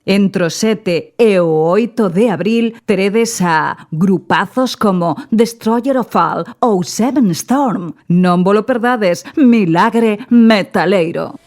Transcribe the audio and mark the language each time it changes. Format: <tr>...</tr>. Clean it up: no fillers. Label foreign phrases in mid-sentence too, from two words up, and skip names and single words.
<gl>Entre o 7 e o 8 de abril teredes a grupazos como Destroyer of All ou Seven Storm. Non volo perdades, Milagre Metaleiro.</gl>